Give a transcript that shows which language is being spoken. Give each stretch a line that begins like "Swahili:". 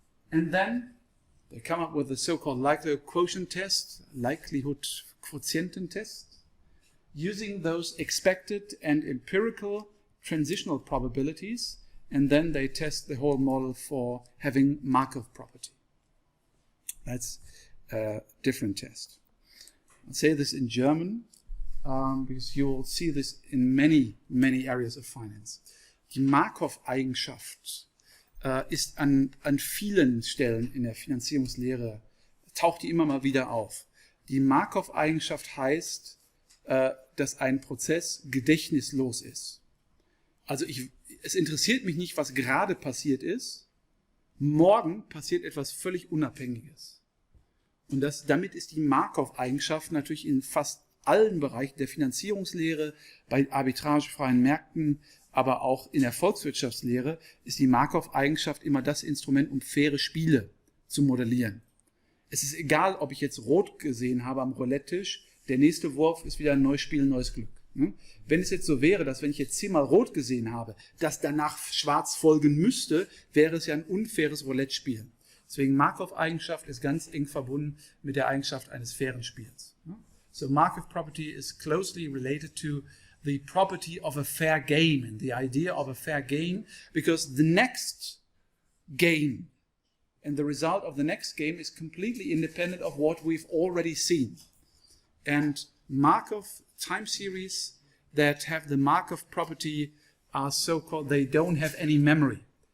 English: And then they come up with the so-called likelihood quotient test, likelihood quotient test, using those expected and empirical transitional probabilities, and then they test the whole model for having Markov property. That's a different test. I'll say this in German, because you will see this in many, many areas of finance.
German: Die Markov-Eigenschaft ist an vielen Stellen in der Finanzierungslehre, taucht die immer mal wieder auf. Die Markov-Eigenschaft heißt, dass ein Prozess gedächtnislos ist. Also es interessiert mich nicht, was gerade passiert ist. Morgen passiert etwas völlig Unabhängiges. Und damit ist die Markov-Eigenschaft natürlich in fast allen Bereichen der Finanzierungslehre, bei arbitragefreien Märkten, aber auch in der Volkswirtschaftslehre, ist die Markov-Eigenschaft immer das Instrument, um faire Spiele zu modellieren. Es ist egal, ob ich jetzt rot gesehen habe am Roulette-Tisch, der nächste Wurf ist wieder ein neues Spiel, ein neues Glück. Wenn es jetzt so wäre, dass wenn ich jetzt 10-mal rot gesehen habe, dass danach schwarz folgen müsste, wäre es ja ein unfaires Roulette-Spiel. Deswegen Markov-Eigenschaft ist ganz eng verbunden mit der Eigenschaft eines fairen Spiels.
English: So Markov property is closely related to the property of a fair game and the idea of a fair game, because the next game and the result of the next game is completely independent of what we've already seen. And Markov time series that have the Markov property are so-called, they don't have any memory.